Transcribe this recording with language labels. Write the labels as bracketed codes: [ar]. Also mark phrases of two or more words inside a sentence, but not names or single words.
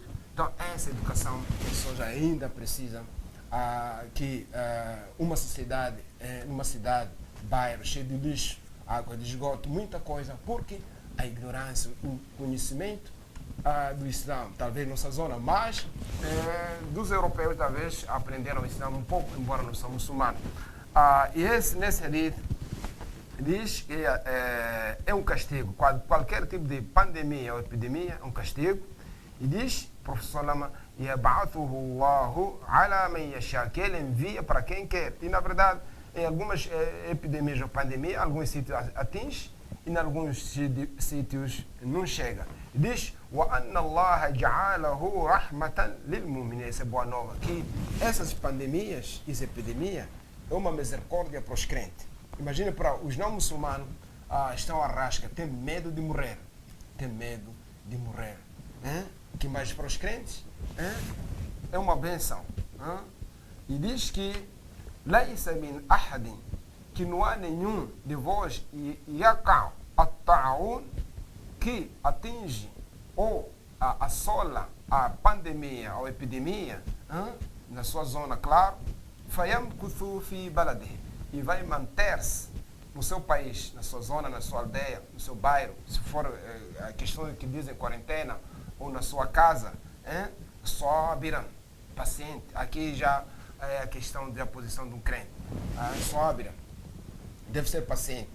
[pt] Então essa educação que as pessoas ainda precisam, que uma sociedade, numa cidade, bairro cheio de lixo, água de esgoto, muita coisa, porque a ignorância, o conhecimento do Islã, talvez nossa zona, mas dos europeus talvez aprenderam o Islã um pouco, embora não são muçulmanos. E nesse hadith diz que é um castigo, qualquer tipo de pandemia ou epidemia é um castigo, e diz, professor Lama, [ar] يبعثه الله على من يشاء, [pt] que ele envia para quem quer. E na verdade, em algumas epidemias ou pandemias, alguns sítios atinge e em alguns sítios não chega. Diz: [ar] وَأَنَّ اللَّهَ جَعَلَهُ رَحْمَةً لِلْمُؤْمِنِينَ. [pt] Essa é boa nova, que essas pandemias e epidemias é uma misericórdia para os crentes. Imagina para os não muçulmanos, estão à rasca, têm medo de morrer. Tem medo de morrer. Que mais para os crentes é uma benção. E diz que [ar] ليس من أحد, [pt] que não há nenhum de vós [ar] يقع الطاعون, [pt] que atinge ou assola a pandemia ou epidemia na sua zona, claro, [ar] فيمكث في بلده, [pt] e vai manter-se no seu país, na sua zona, na sua aldeia, no seu bairro, se for a questão que dizem quarentena, ou na sua casa, só abrirão paciente. Aqui já é a questão da posição de um crente. Sóbria, deve ser paciente.